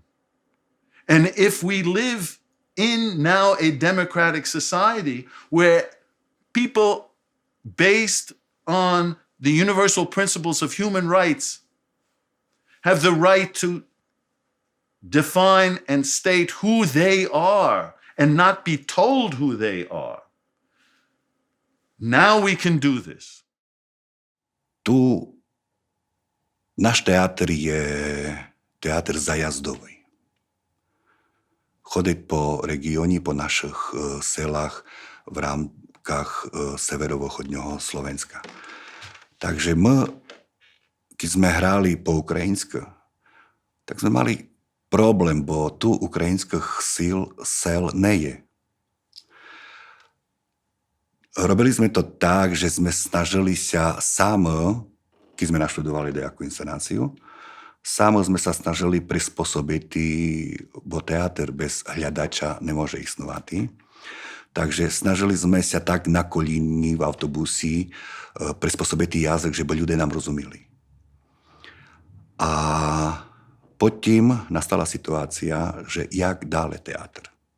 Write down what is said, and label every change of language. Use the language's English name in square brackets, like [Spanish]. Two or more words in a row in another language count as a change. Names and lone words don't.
[English] And if we live in now a democratic society where people based on the universal principles of human rights have the right to define and state who they are and not be told who they are, now we can do this. [Rusyn] Tu náš teatr je teatr zajazdový. Chodiť po regióne, po našich selách v rámkach severovýchodného Slovenska. Takže my, keď sme hrali po ukrajinsky, tak sme mali problém, bo tu ukrajinských sel neje. Robili sme to tak, že sme snažili sa sami, keď sme naštudovali nejakú inscenáciu, sami sme sa snažili prispôsobiť, bo teatr bez hľadača nemôže istnovať. Takže snažili sme sa tak na kolíni v autobusi prispôsobiť jazyk, že by ľudia nám rozumeli. A potom nastala situácia, že jak dále teatr.